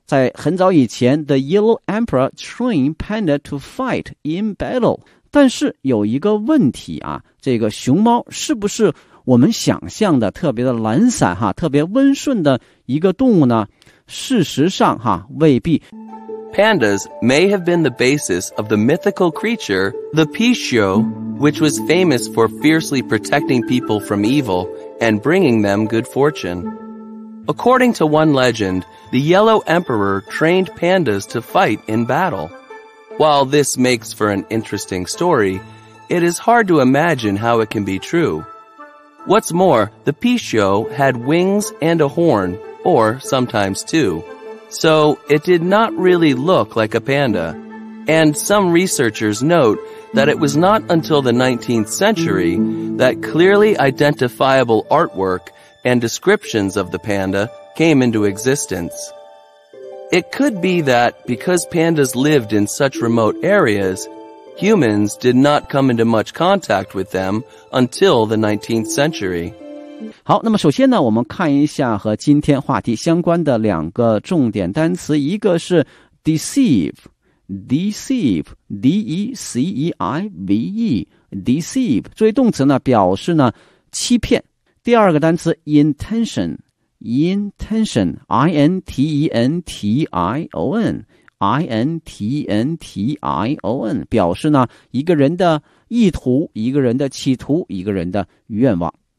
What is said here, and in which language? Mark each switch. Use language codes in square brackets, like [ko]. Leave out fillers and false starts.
[zh] 在很早以前 [en] ，The Yellow Emperor trained panda to fight in battle。 [zh] 但是有一个问题啊，这个熊猫是不是我们想象的特别的懒散哈，特别温顺的一个动物呢？事实上哈，未必。 [en] Pandas may have been the basis of the mythical creature the Pishu, which was famous for fiercely protecting people from evil. And bringing them good fortune. According to one legend, the Yellow Emperor trained pandas to fight in battle. While this makes for an interesting story, it is hard to imagine how it can be true. What's more, the Pishu had wings and a horn, or sometimes two. So it did not really look like a panda. And some researchers note that it was not until the 19th century that clearly identifiable artwork and descriptions of the panda came into existence. It could be that because pandas lived in such remote areas, humans did not come into much contact with them until the 19th century. [zh] 好，那么首先呢，我们看一下和今天话题相关的两个重点单词，一个是 deceive， deceive, D-E-C-E-I-V-E, deceive, 作为动词呢表示呢欺骗。第二个单词 intention, intention, I-N-T-E-N-T-I-O-N, I-N-T-E-N-T-I-O-N, 表示呢一个人的意图，一个人的企图，一个人的愿望。